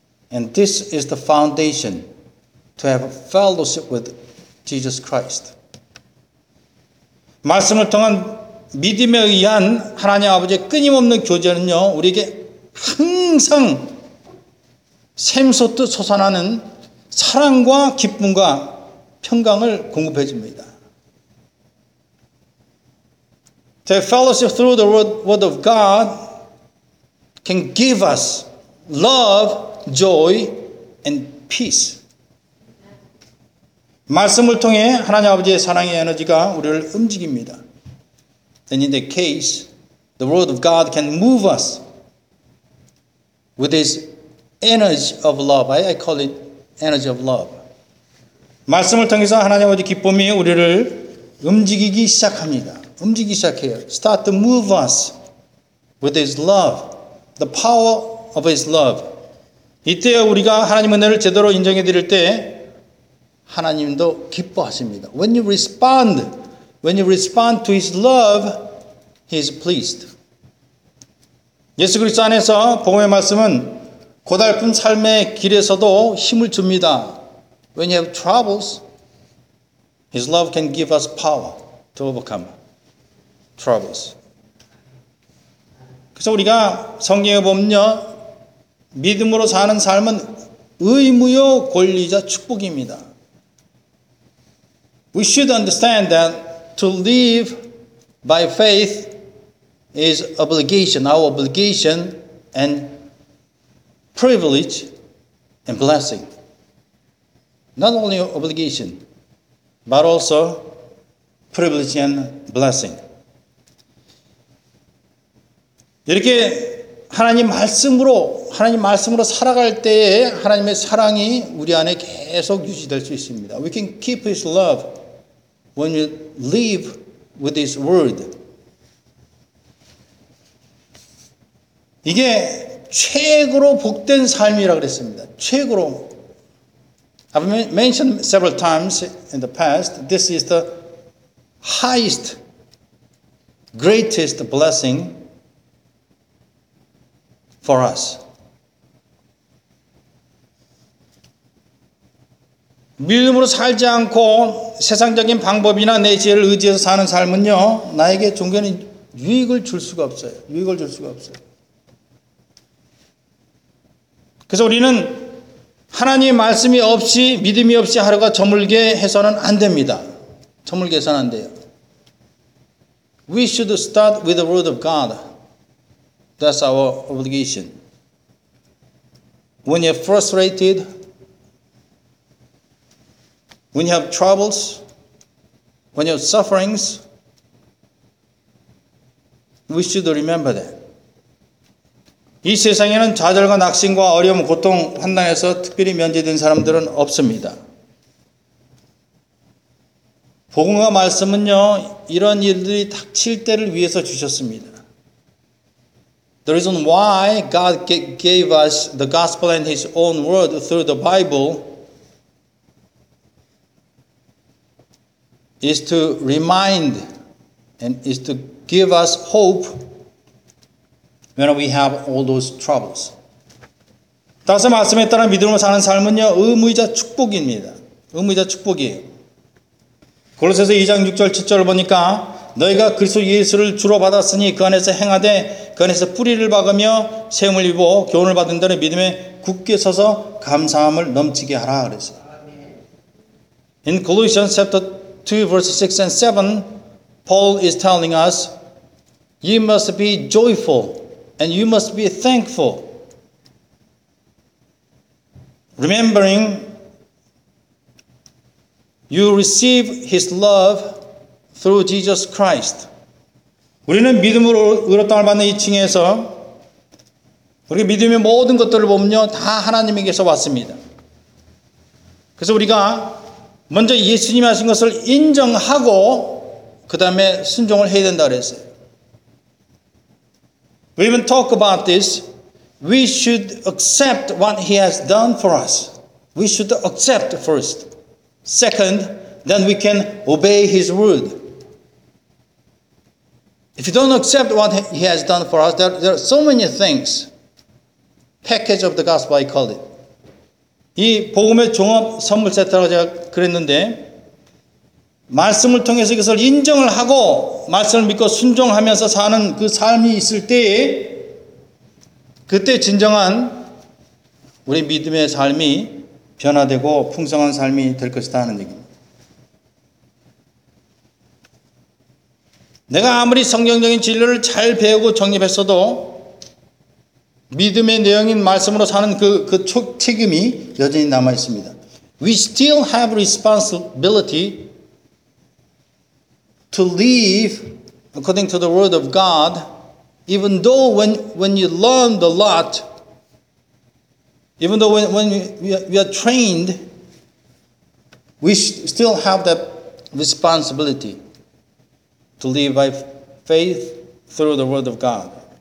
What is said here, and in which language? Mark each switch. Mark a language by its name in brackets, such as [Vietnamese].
[English] And this is the foundation to have a fellowship with Jesus Christ. [Korean] 말씀을 통한 믿음에 의한 하나님 아버지의 끊임없는 교제는요, 우리에게 항상 샘솟듯 솟아나는 사랑과 기쁨과 평강을 공급해 줍니다. [English] The fellowship through the word of God can give us love, joy, and peace. [Korean] 말씀을 통해 하나님 아버지의 사랑의 에너지가 우리를 움직입니다. [English] And in that case, the word of God can move us with his energy of love. I call it energy of love. [Korean] 말씀을 통해서 하나님 아버지 기쁨이 우리를 움직이기 시작합니다. 움직이기 시작해요. [English] Start to move us with his love, the power of his love. [Korean] 이때 우리가 하나님 은혜를 제대로 인정해 드릴 때 하나님도 기뻐하십니다. [English] When you respond to his love, he is pleased. [Korean] 예수 그리스도 안에서 복음의 말씀은 고달픈 삶의 길에서도 힘을 줍니다. [English] When you have troubles, his love can give us power to overcome troubles. [Korean] 그래서 우리가 성경에 보면요, 믿음으로 사는 삶은 의무요 권리자 축복입니다. [English] We should understand that to live by faith is obligation, our obligation and privilege and blessing. Not only obligation, but also privilege and blessing. [Korean] 이렇게 하나님 말씀으로 살아갈 때에 하나님의 사랑이 우리 안에 계속 유지될 수 있습니다. [English] We can keep his love when you live with his word. [Korean] 이게 최고로 복된 삶이라고 그랬습니다. 최고로. [English] I've mentioned several times in the past, this is the highest, greatest blessing for us. [Korean] 믿음으로 살지 않고 세상적인 방법이나 내 지혜를 의지해서 사는 삶은요, 나에게 종교는 유익을 줄 수가 없어요. 유익을 줄 수가 없어요. 그래서 우리는 하나님의 말씀이 없이 믿음이 없이 하루가 저물게 해서는 안 됩니다. 저물게 해서는 안 돼요. [English] We should start with the word of God. That's our obligation. When you're frustrated, when you have troubles, when you have sufferings, we should remember that. [Korean] 이 세상에는 좌절과 낙심과 어려움, 고통, 환난에서 특별히 면제된 사람들은 없습니다. 복음과 말씀은요, 이런 일들이 닥칠 때를 위해서 주셨습니다. [English] The reason why God gave us the gospel and his own word through the Bible is to remind and is to give us hope when we have all those troubles. [Korean] 다시 말씀에 따라 믿음으로 사는 삶은요, 의무이자 축복입니다. 의무이자 축복이에요. 골로새서 2장 6절 7절을 보니까 너희가 그리스도 예수를 주로 받았으니 그 안에서 행하되 그 안에서 뿌리를 박으며 세움을 입어 교훈을 받은 대로 믿음에 굳게 서서 감사함을 넘치게 하라 그랬어요. [English] In Colossians chapter 2 verse 6 and 7 Paul is telling us you must be joyful and you must be thankful. Remembering you receive his love through Jesus Christ. [Korean] 우리는 믿음으로 의롭다함을 받는 이 층에서 우리 믿음의 모든 것들을 보면요, 다 하나님에게서 왔습니다. 그래서 우리가 먼저 예수님 하신 것을 인정하고 그 다음에 순종을 해야 된다고 했어요. [English] We even talk about this. We should accept what he has done for us. We should accept first. Second, then we can obey his word. If you don't accept what he has done for us, there are so many things. Package of the gospel, I call it. [Korean] 이 복음의 종합 선물 세트라고 제가 그랬는데 말씀을 통해서 이것을 인정을 하고 말씀을 믿고 순종하면서 사는 그 삶이 있을 때 그때 진정한 우리 믿음의 삶이 변화되고 풍성한 삶이 될 것이다 하는 얘기입니다. 내가 아무리 성경적인 진리를 잘 배우고 정립했어도 믿음의 내용인 말씀으로 사는 그 책임이 여전히 남아있습니다. [English] We still have responsibility to live according to the word of God, even though when you learn a lot, even though when we are trained, we still have that responsibility to live by faith through the word of God.